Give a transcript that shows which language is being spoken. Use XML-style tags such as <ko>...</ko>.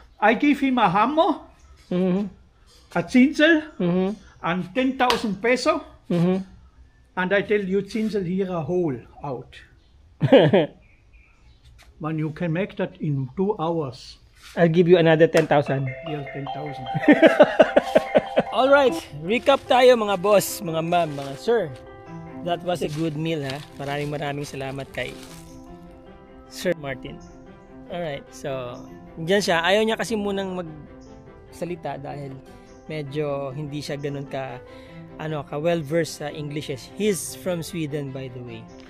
<en>I give him a hammer, a tinsel, and 10,000 peso, and I tell you tinsel here a hole out. When you can make that in 2 hours. I'll give you another 10,000. Yes, 10,000.</en> <tl>Alright, recap tayo mga boss, mga ma'am, mga sir.</tl> <en>That was a good meal ha.</en> <tl>Maraming salamat kay Sir Martin. Alright, so dyan siya. Ayaw niya kasi munang magsalita dahil medyo hindi siya ganun ka well versed sa English.</tl> <en>He's from Sweden, by the way.</en>